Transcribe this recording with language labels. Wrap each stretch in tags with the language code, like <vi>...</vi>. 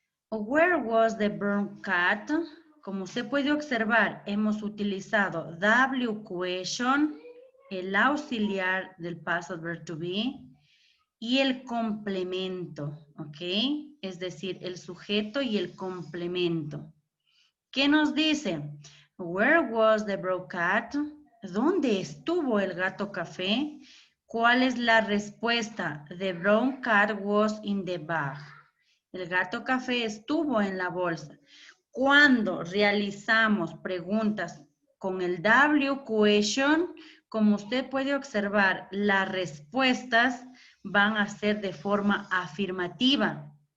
<es>Where was the brown cat? Como usted puede observar, hemos utilizado W question, el auxiliar del past verb to be, y el complemento, ¿ok? Es decir, el sujeto y el complemento. ¿Qué nos dice? Where was the brown cat? ¿Dónde estuvo el gato café? ¿Cuál es la respuesta?</es> <en>The brown cat was in the bag.</en> <es>El gato café estuvo en la bolsa. Cuando realizamos preguntas con el W question, como usted puede observar, las respuestas van a ser de forma afirmativa.</es>